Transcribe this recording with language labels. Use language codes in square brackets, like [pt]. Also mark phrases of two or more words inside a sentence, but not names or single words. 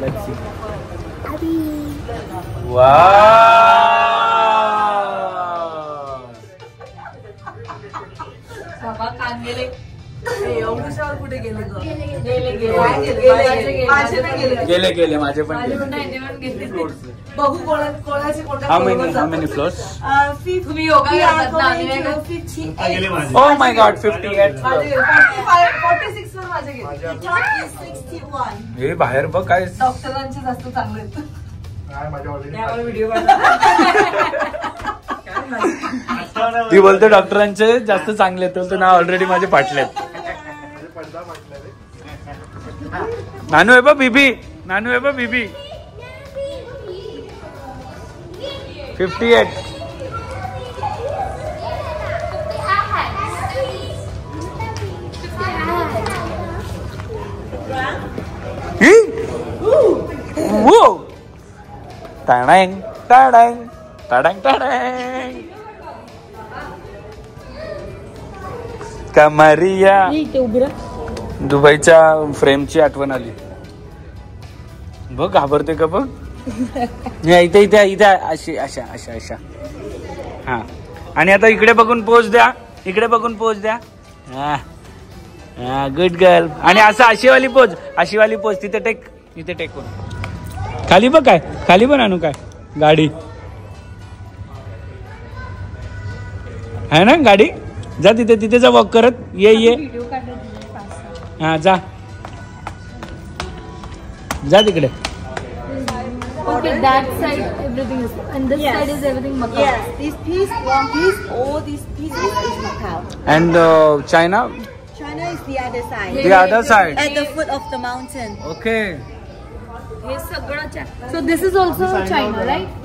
[mr] लेट सी. गेले माझे पण बघू कोणाचे [en] How many floors? [mr] तुम्ही योगा [en] Oh my God, 58 floors. [mr] 46 वर माझे गेले. 61. हे बाहेर बघ काय डॉक्टरांचे जास्त चांगले आहेत. ती बोलते डॉक्टरांचे जास्त चांगले आहेत, बोलतो ना ऑलरेडी माझे फाटलेत. नानू आहे बा बीबी, नानू आहे बा बीबी. 58. टाडांग टाडांग टाडांग टाडांग. कमरिया. दुबईच्या फ्रेमची आठवण आली बघ. घाबरते का बघ. इथे इथे इथे अशी अशा अशा अशा. हा, आणि आता इकडे बघून पोच द्या, इकडे बघून पोच द्या. हा [en] good girl. [mr] आणि असं अशीवाली पोच तिथे टेक, तिथे टेकून खाली बघ. काय खाली पण आणू काय गाडी आहे ना गाडी. जा तिथे तिथे जा वॉक करत ये. हा जा जा तिकडे. [en] Okay, that side everything is, and this side is everything Macau. Yes, this piece, one piece, all these pieces is Macau. And China? China is the other side. The other side. At the foot of the mountain. Okay. So this is also China, right?